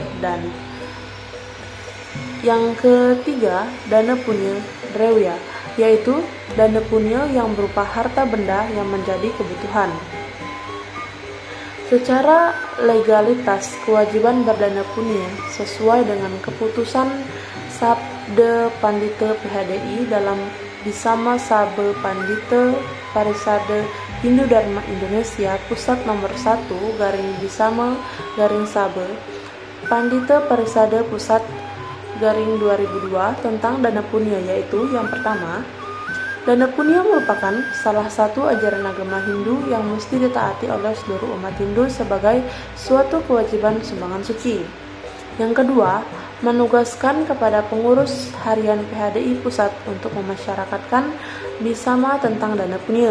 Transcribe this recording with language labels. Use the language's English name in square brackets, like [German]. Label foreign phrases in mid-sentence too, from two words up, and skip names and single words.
[Indonesian] Dan yang ketiga, dana punya drewya, yaitu dana punya yang berupa harta benda yang menjadi kebutuhan. Secara legalitas, kewajiban berdana punya sesuai dengan keputusan Sabda Pandita PHDI dalam Bisama Sabda Pandita Parisada Hindu Dharma Indonesia Pusat nomor 1 Bisama Sabda Pandita Parisada Pusat 2002 tentang dana punya, yaitu yang pertama, dana punya merupakan salah satu ajaran agama Hindu yang mesti ditaati oleh seluruh umat Hindu sebagai suatu kewajiban sumbangan suci. Yang kedua, menugaskan kepada pengurus harian PHDI Pusat untuk memasyarakatkan Bisama tentang dana punya.